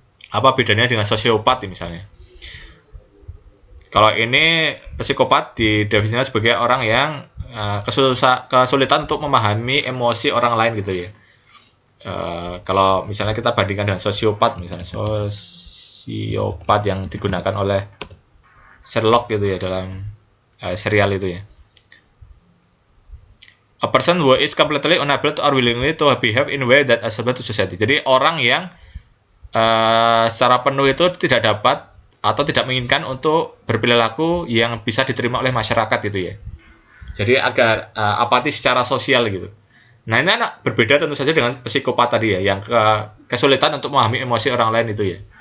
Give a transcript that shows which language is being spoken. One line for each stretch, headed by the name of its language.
Indonesian: Apa bedanya dengan sosiopat misalnya? Kalau ini psikopat didefinisikan sebagai orang yang kesulitan untuk memahami emosi orang lain gitu ya. Kalau misalnya kita bandingkan dengan sosiopat misalnya, sosiopat yang digunakan oleh Sherlock gitu ya dalam serial itu ya.
English: A person who is completely unable to or willingly to behave in a way that acceptable to society.
Indonesian: Jadi orang yang secara penuh itu tidak dapat atau tidak menginginkan untuk berperilaku yang bisa diterima oleh masyarakat gitu ya. Jadi agak apatis secara sosial gitu. Nah ini berbeda tentu saja dengan psikopat tadi ya, yang kesulitan untuk memahami emosi orang lain itu ya.